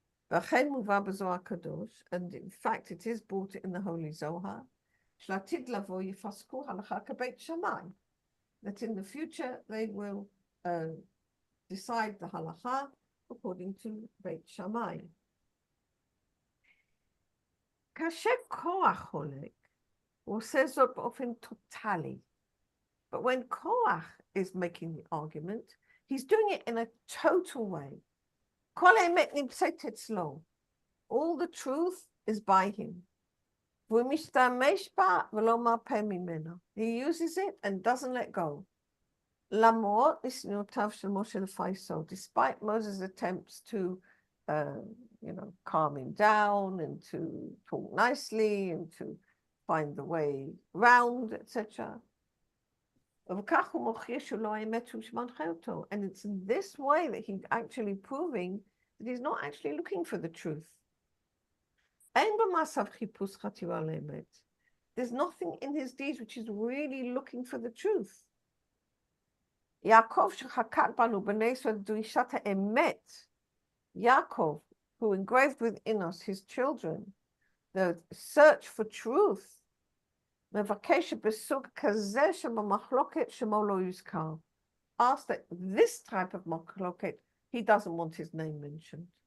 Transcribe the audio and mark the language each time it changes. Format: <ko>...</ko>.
<he>ואכן מובא בזוהר הקדוש,</he> <en>and in fact it is brought in the Holy Zohar,</en> <he>שלעתיד לבוא יפסקו הלכה כבית שמאי,</he> <en>that in the future they will decide the halacha according to בית שמאי.</en> <he>כאשר כוח חולק, הוא עושה זאת באופן טוטלי.</he> <en>But when Korach is making the argument, he's doing it in a total way.</en> <he>כל האמת נמצאת אצלו.</he> <en>All the truth is by him.</en> <he>והוא משתמש בה ולא מרפה ממנה.</he> <en>He uses it and doesn't let go.</en> <he>למרות ניסיונותיו של משה לפייסו,</he> <en>despite Moses' attempts to, calm him down and to talk nicely and to find the way round, etc.</en> <he>וכך הוא מוכיח שלא האמת שהוא שמנחה אותו.</he> <en>And it's in this way that he's actually proving that he's not actually looking for the truth.</en> <he>אין במעשיו חיפוש חתירה לאמת.</he> <en>There's nothing in his deeds which is really looking for the truth.</en> <he>יעקב שחקק בנו בנס דרישת האמת.</he> <en>Yaakov, who engraved within us, his children, the search for truth,</en> <he>מבקש שבסוג כזה שבמחלוקת שמו לא יוזכר.</he> <en>Ask that this type of מחלוקת, he doesn't want his name mentioned.</en>